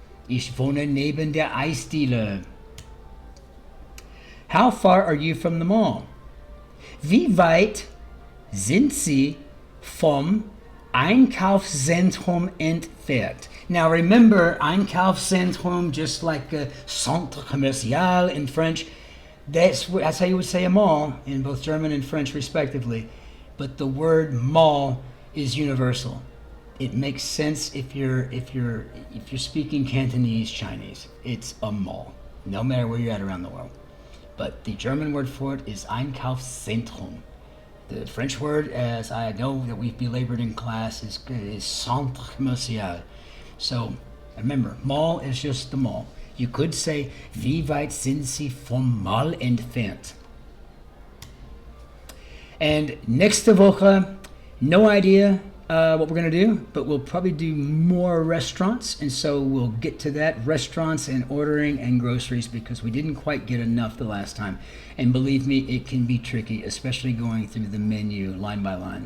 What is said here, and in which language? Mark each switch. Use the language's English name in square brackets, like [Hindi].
[German] Ich wohne neben der Eisdiele. [English] How far are you from the mall? [German] Wie weit sind Sie vom Einkaufszentrum entfernt? [English] Now remember, Einkaufszentrum, just like a centre commercial in French, that's how you would say a mall in both German and French respectively. But the word mall is universal. It makes sense if you're speaking Cantonese, Chinese. It's a mall, no matter where you're at around the world. But the German word for it is Einkaufszentrum. The French word, as I know that we've belabored in class, is centre commercial. So remember, mall is just the mall. You could say, [German] wie weit sind Sie vom Mall entfernt? [English] And next Woche, no idea what we're going to do, but we'll probably do more restaurants, and so we'll get to that, restaurants and ordering and groceries, because we didn't quite get enough the last time. And believe me, it can be tricky, especially going through the menu line by line.